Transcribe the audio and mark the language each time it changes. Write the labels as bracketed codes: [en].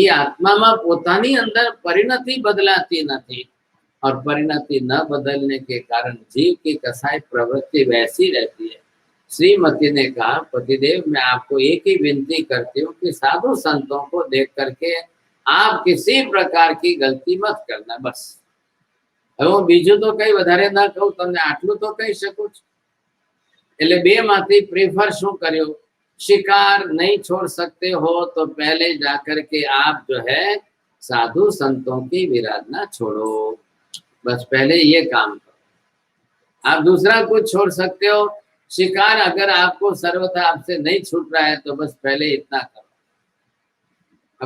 [hi] ये आत्मा में पोतानी अंदर परिणति बदलाती नहीं, और परिणति न बदलने के कारण जीव की कसाई प्रवृत्ति वैसी रहती है। श्रीमती ने कहा, पतिदेव मैं आपको एक ही विनती करती हूँ कि साधु संतों को देख करके आप किसी प्रकार की गलती मत करना, बस। [gu] હું બીજું તો કઈ વધારે ના કહું, તમને આટલું તો કહી શકું છું। એટલે બે માંથી પ્રેફર શું કર્યો? [hi] शिकार नहीं छोड़ सकते हो तो पहले जाकर के आप जो है साधु संतों की विराधना छोड़ो, बस पहले ये काम करो। आप दूसरा कुछ छोड़ सकते हो, शिकार अगर आपको सर्वथा आपसे नहीं छूट रहा है तो बस पहले इतना करो।